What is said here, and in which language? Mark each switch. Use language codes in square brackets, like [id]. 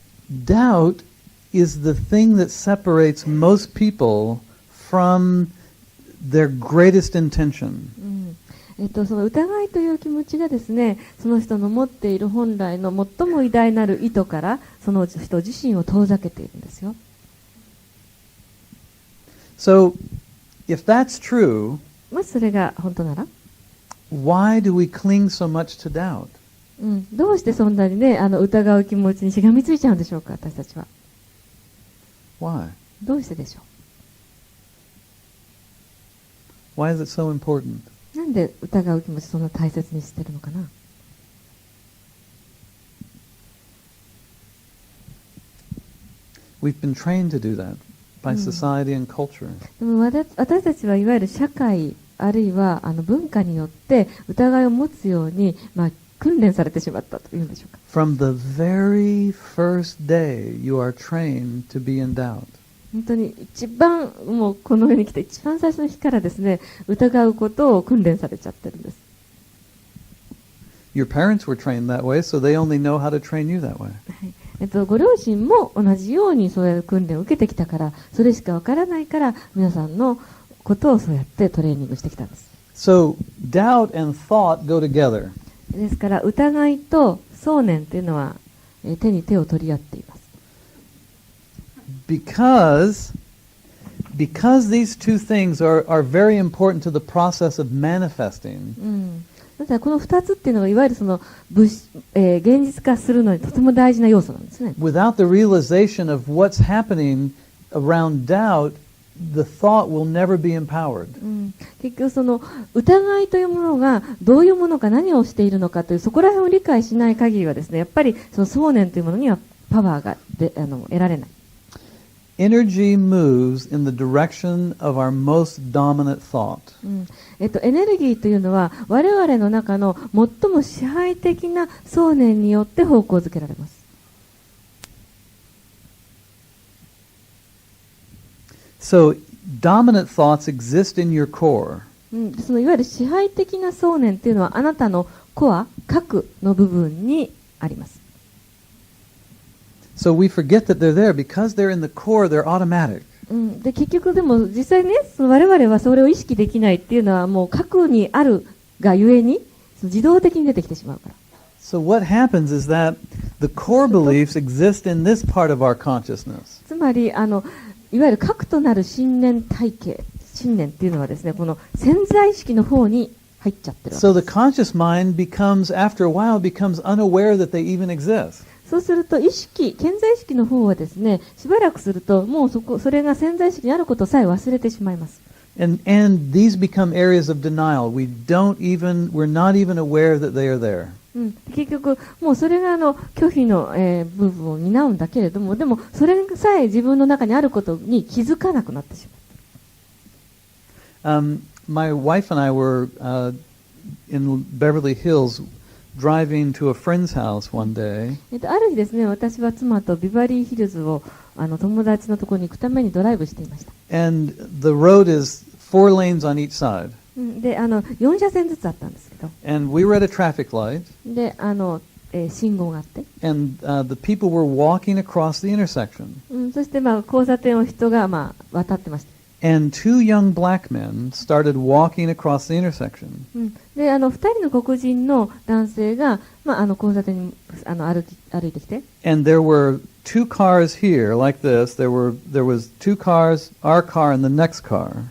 [en] Doubt is the thing that separates most people from their greatest intention. [ja] その疑いという気持ちがですね、その人の持っている本来の最も偉大なる意図からその人自身を遠ざけているんですよ。 [en] So, if that's true, [ja] もしそれが本当なら、 [en] why do we cling so much to doubt? [ja] どうしてそんなにね、疑う気持ちにしがみついちゃうんでしょうか、私たちは。 [en] Why? [ja] どうしてでしょ [en] Why is it so important? [ja] う。なんで疑う気持ちそんな大切にしてるのかな。 [en] We've been trained to do that by society and culture. [ja] でも私たちはいわゆる社会あるいは文化によって疑いを持つように、訓練されてしまったというんでしょうか。 [en] From the very first day, you are trained to be in doubt. [ja] 本当に一番もうこの世に来て一番最初の日からですね、疑うことを訓練されちゃってるんです。 [en] Your parents were trained that way, so they only know how to train you that way. [ja] ご両親も同じようにそういう訓練を受けてきたから、それしかわからないから皆さんのことをそうやってトレーニングしてきたんです。 [en] So, doubt and thought go together. [ja] ですから疑いと想念というのは手に手を取り合っています。 [en] Because these two things are very important to the process of manifesting. [ja] だからこの2つっていうのがいわゆるその現実化するのにとても大事な要素なんですね。 [en] Without the realization of what's happening around doubt, the thought will never be empowered. [ja] 結局その疑いというものがどういうものか何をしているのかというそこら辺を理解しない限りはですね、やっぱりその想念というものにはパワーが得られない。 [en] Energy moves in the direction of our most dominant thought. [ja] エネルギーというのは我々の中の最も支配的な想念によって方向づけられます。 [en] So, dominant thoughts exist in your core. [ja] そのいわゆる支配的な想念というのはあなたのコア、核の部分にあります。 [en] So we forget that they're there because they're in the core, they're automatic. [ja] で結局でも実際ね、その我々はそれを意識できないっていうのはもう核にあるがゆえに自動的に出てきてしまうから。 [en] So what happens is that the core beliefs exist in this part of our consciousness. [ja] つまりいわゆる核となる信念体系、信念っていうのはですね、この潜在意識の方に入っちゃってるわけ [en] So [ja] で [en] the [ja] す。 [en] conscious mind becomes, after a while, becomes unaware that they even exist. [ja] そうすると意識、潜在意識の方はですね、しばらくするともうそれが潜在意識にあることさえ忘れてしまいます。 [en] And these become areas of denial. We're not even aware that they are there. [ja] 結局、もうそれが拒否の、部分を担うんだけれども、でもそれさえ自分の中にあることに気づかなくなってしまう。 [en] My wife and I were in Beverly Hills driving to a friend's house one day. [ja] ある日ですね、私は妻とビバリーヒルズを友達のところに行くためにドライブしていました。 [en] And the road is 4 lanes on each side. [ja] で、4車線ずつあったんですけど。 [en] And we were at a traffic light. [ja] で、信号があって。 [en] And the people were walking across the intersection. [ja] そして、交差点を人が、渡ってました。 [en] And 2 young black men started walking across the intersection. [ja] で、2人の黒人の男性が、交差点に歩いてきて。 [en] And there were 2 cars here, like this. There was 2 cars, our car and the next car.